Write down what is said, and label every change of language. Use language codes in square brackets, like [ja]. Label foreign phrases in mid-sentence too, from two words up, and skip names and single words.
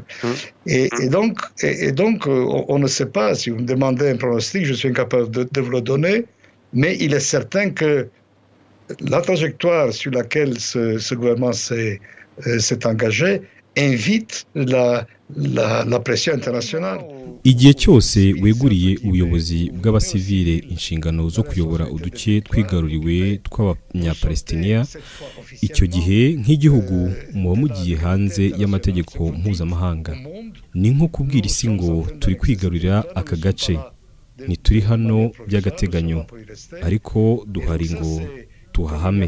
[fr] Et donc, on ne sait pas. Si vous me demandez un pronostic, je suis incapable de vous le donner. Mais il est certain que la trajectoire sur laquelle ce gouvernement s'est engagé invite la pression internationale. [rw] Igihe cyose weguriye ubuyobozi bw'abasivile inshingano zo kuyobora uduce twigaruriwe tw'abanyapalestiniya, icyo gihe nk'igihugu muba mugiye hanze y'amategeko mpuzamahanga. Ni nko kubwira isi ngo turi kwigarurira aka gace, ntituri hano by'agateganyo, ariko duhari ngo tuhahame.